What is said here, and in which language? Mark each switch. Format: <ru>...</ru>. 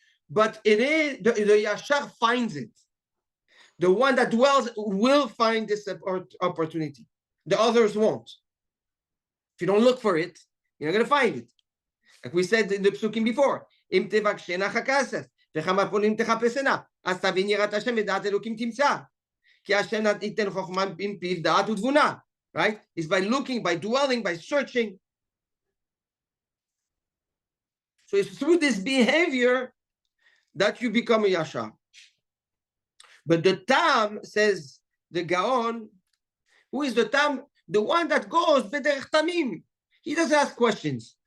<en>But it is the Yashar finds it. The one that dwells will find this opportunity. The others won't. If you don't look for it, you're not going to find it. Like we said in the psukim before,</en> <he>Im tevakshena chakasef, v'chama polim techapesena, אז תבין יראת השם ודעת אלוקים תמצא. כי השם ייתן חוכמה עם פיו דעת ותבונה.</he> <en>Right? It's by looking, by dwelling, by searching. So it's through this behavior that you become a Yashar. But the Tam, says the Gaon, who is the Tam? The one that goes</en> <he>b'derech tamim.</he> <en>He doesn't ask questions.</en>